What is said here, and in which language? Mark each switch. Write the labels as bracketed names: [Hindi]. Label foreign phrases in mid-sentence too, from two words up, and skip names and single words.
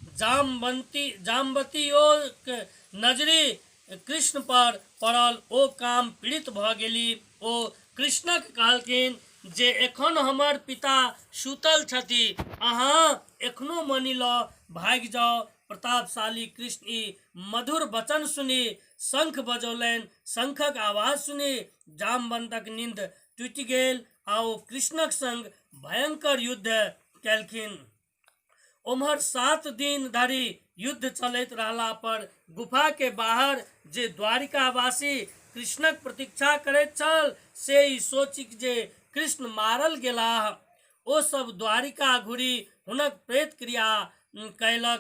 [Maithili] जाम्बवती नजरी कृष्ण पर पड़ल, ओ काम पीड़ित भ गेली। ओ कृष्णक कहलखिन जे एखन हमर पिता सुतल छथि, अहाँ एखनो मनि लऽ भागि जाउ। प्रतापशाली कृष्ण ई मधुर वचन सुनी शंख बजौलनि। शंखक आवाज सुनी जामवंतक नींद टूटि गेल आ ओ कृष्णक संग भयंकर युद्ध केलखिन। उम्हर 7 दिन धरि युद्ध चलैत रहला पर गुफा के बाहर जे द्वारिकावासी कृष्णक प्रतीक्षा करैत छल से ई सोचि जे कृष्ण मारल गेलाह, ओ सब द्वारिका घुरी हुनक प्रेत क्रिया कयलक।